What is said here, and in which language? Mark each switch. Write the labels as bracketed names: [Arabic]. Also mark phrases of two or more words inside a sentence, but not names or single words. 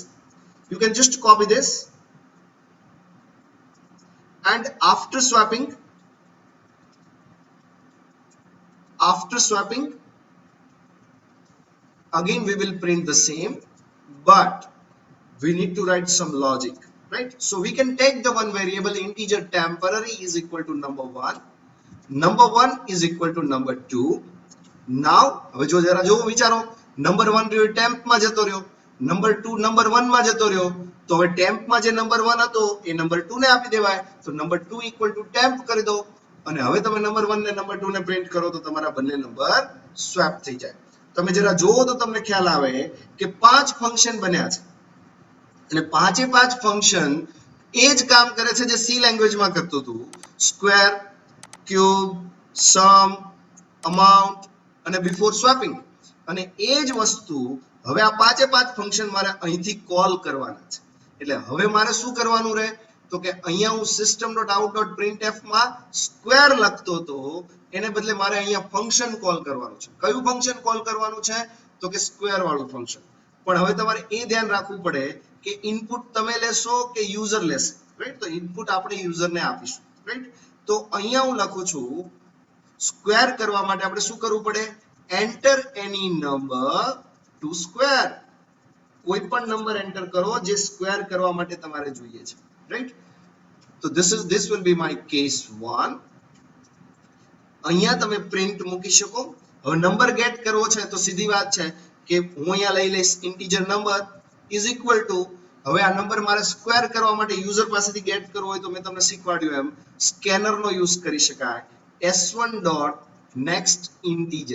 [English] You can just copy this, and after swapping again we will print the same, but we need to write some logic, right? So we can take the one variable integer temporary is equal to number 1 is equal to number 2. [Gujarati] now હવે જો જરા જો વિચારો, નંબર 1 રહ્યો ટેમ્પ માં જતો રહ્યો, નંબર 2 નંબર 1 માં જતો રહ્યો, તો હવે ટેમ્પ માં જે નંબર 1 હતો એ નંબર 2 ને આપી દેવાય, તો નંબર 2 [English] equal to temp [Gujarati] કરી દો, અને હવે તમે નંબર 1 ને નંબર 2 ને પ્રિન્ટ કરો તો તમારા બંને નંબર સ્વેપ થઈ જાય. તમે જરા જોવો તો તમને ખ્યાલ આવે કે 5 ફંક્શન બન્યા છે, અને પાંચે પાંચ ફંક્શન એ જ કામ કરે છે જે સી લેંગ્વેજમાં કરતું હતું, સ્ક્વેર, ક્યુબ, સમ, અમાઉન્ટ અને [English] before swapping, [Gujarati] અને એ જ વસ્તુ હવે આ પાંચે પાંચ ફંક્શન મારે અહીંથી કોલ કરવાના છે. એટલે હવે મારે શું કરવાનું રહે, તો કે અહીંયા હું system.out.printf માં સ્ક્વેર લખતો હતો, એને બદલે મારે અહીંયા [English] function call [Gujarati] કરવાનું છે. કયું ફંક્શન કોલ કરવાનું છે, તો કે સ્ક્વેર વાળું ફંક્શન. પણ હવે તમારે એ ધ્યાન રાખવું પડે કે ઇનપુટ તમે લેશો કે યુઝર લેશે, રાઈટ? તો ઇનપુટ આપણે યુઝરને આપીશું, રાઈટ? તો અહીંયા હું લખું છું સ્ક્વેર કરવા માટે આપણે શું કરવું પડે, [English] enter any number to square. [Gujarati] કોઈ પણ નંબર એન્ટર કરો જે સ્ક્વેર કરવા માટે તમારે જોઈએ છે, રાઈટ? [English] તો this will be my case 1. [Gujarati] અહીંયા તમે પ્રિન્ટ મૂકી શકો. હવે નંબર ગેટ કરવો છે તો સીધી વાત છે કે હું અહીંયા લઈ લઈશ [English] integer number is equal to, [Gujarati] હવે આ નંબર મારે સ્ક્વેર કરવા માટે યુઝર પાસેથી ગેટ કરવો હોય તો મેં તમને શીખવાડ્યું એમ સ્કેનરનો યુઝ કરી શકાય, s1 ડોટ [English] next integer.